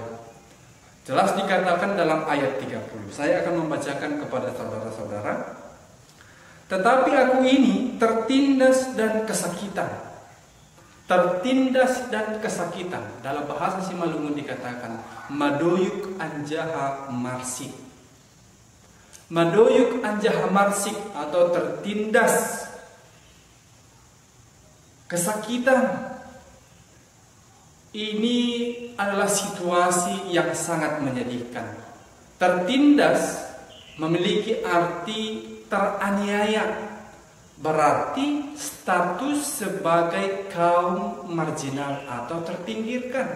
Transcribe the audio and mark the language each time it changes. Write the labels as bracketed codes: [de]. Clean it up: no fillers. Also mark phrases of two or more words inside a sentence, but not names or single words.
[id] Jelas dikatakan dalam ayat 30. Saya akan membacakan kepada saudara-saudara. Tetapi aku ini tertindas dan kesakitan. Tertindas dan kesakitan. Dalam bahasa Simalungun dikatakan [bts] madoyuk anjaha marsik. Madoyuk anjaha marsik [id] atau tertindas, kesakitan. Ini adalah situasi yang sangat menyedihkan. Tertindas memiliki arti teraniaya, berarti status sebagai kaum marginal atau terpinggirkan.